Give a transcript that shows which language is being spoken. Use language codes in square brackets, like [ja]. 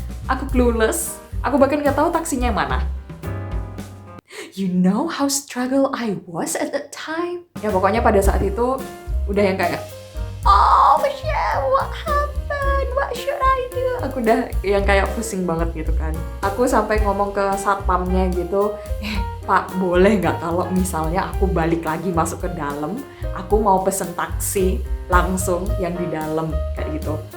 [id] Aku clueless, aku bahkan nggak tahu taksinya mana. [en] You know how struggle I was at that time? [id] Ya pokoknya pada saat itu udah yang kayak, [en] oh shit, what happened? What should I do? [id] Aku udah yang kayak pusing banget gitu kan. Aku sampai ngomong ke satpamnya gitu, Pak, boleh nggak kalau misalnya aku balik lagi masuk ke dalam, aku mau pesen taksi langsung yang di dalam kayak gitu.